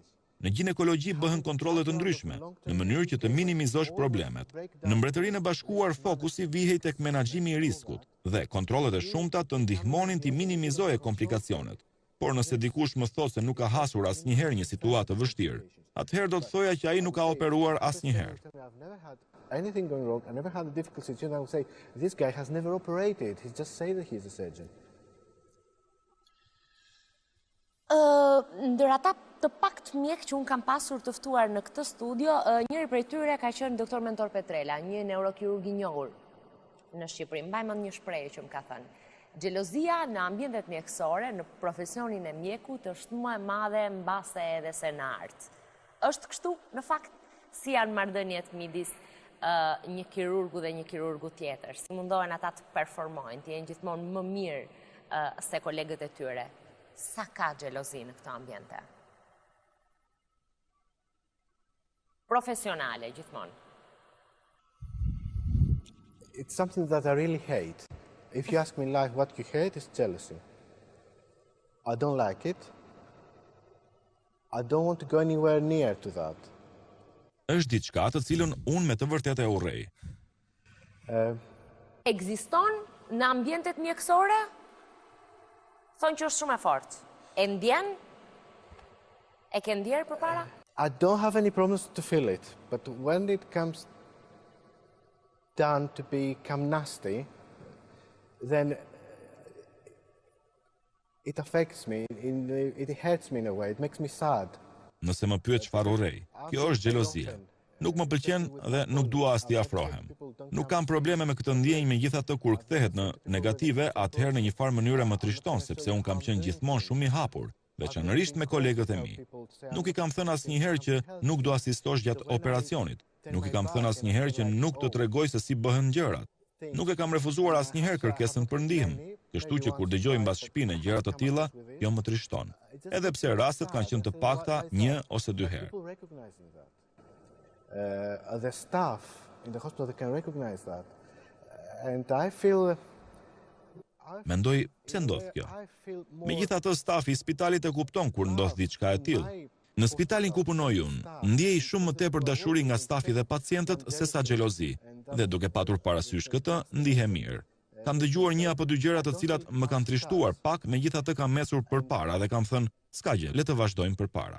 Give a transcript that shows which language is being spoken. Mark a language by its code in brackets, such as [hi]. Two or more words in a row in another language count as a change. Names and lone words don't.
[sq] Në ginekologji bëhen kontrolle të ndryshme, në mënyrë që të minimizosh problemet. Në Mbretërinë e Bashkuar fokusi vihej tek menaxhimi i riskut dhe kontrollet e shumta të ndihmonin të minimizojë komplikacionet. Por nëse dikush më thotë se nuk ka hasur asnjëherë një situatë të vështirë, atëherë do të thoja që ai nuk ka operuar asnjëherë. [en] Anything going wrong, I never had a difficult situation, I would say, this guy has never operated, he just say that he's a surgeon. [sq] Ndër ata të pakt mjek që unë kam pasur të ftuar në këtë studio, njëri prej tyre ka qenë doktor Mentor Petrela, një neurokirurg i njohur në Shqipëri. Mbaj mend një shprehje që më ka thënë. Xhelozia në ambientet mjekësore, në profesionin e mjekut, është më e madhe mbase edhe se në art. Është kështu, në fakt, si janë marrëdhëniet midis një kirurgu dhe një kirurgu tjetër, si mundohen ata të performojnë, të jenë gjithmonë më mirë se kolegët e tyre. Sa ka xhelozi në këto ambiente? Profesionale, gjithmonë. [en] It's something that I really hate. If you ask me in life what you hate, it's jealousy. I don't like it. I don't want to go anywhere near to that. [sq] Është diçka të cilën unë me të vërtetë e urrej. Ekziston në ambientet mjekësore? Thonë që është shumë e fortë. E ndjen? E ke ndjerë përpara? [en] I don't have any problems to feel it, but when it comes down to become nasty, then it affects me, it hurts me in a way, it makes me sad. [sq] Nëse më pyet çfarë urrej, kjo është xhelozia. Nuk më pëlqen dhe nuk dua as t'i afrohem. Nuk kam probleme me këtë ndjenjë, megjithatë kur kthehet në negative, atëherë në një farë mënyre më trishton, sepse un kam qenë gjithmonë shumë i hapur, veçanërisht me kolegët e mi. Nuk i kam thënë asnjëherë që nuk do asistosh gjatë operacionit. Nuk i kam thënë asnjëherë që nuk të tregoj se si bëhen gjërat. Nuk e kam refuzuar asnjëherë kërkesën për ndihmë, kështu që kur dëgjoj mbas shpinë gjëra të tilla, kjo më trishton. Edhe pse rastet kanë qenë të pakta 1 ose 2 herë. [en] The staff in the hospital, they can recognize that. And I feel... [sq] Mendoj, pse ndodh kjo? Megjithatë, stafi i spitalit e kupton kur ndodh diçka e tillë. Në spitalin ku punoj unë, ndjej shumë më tepër dashuri nga stafi dhe pacientët se sa xhelozi, dhe duke patur parasysh këtë, ndihem mirë. Kam dëgjuar 1 apo 2 gjëra të cilat më kanë trishtuar pak, megjithatë kam mesur përpara dhe kam thënë, s'ka gjë, le të vazhdojmë përpara.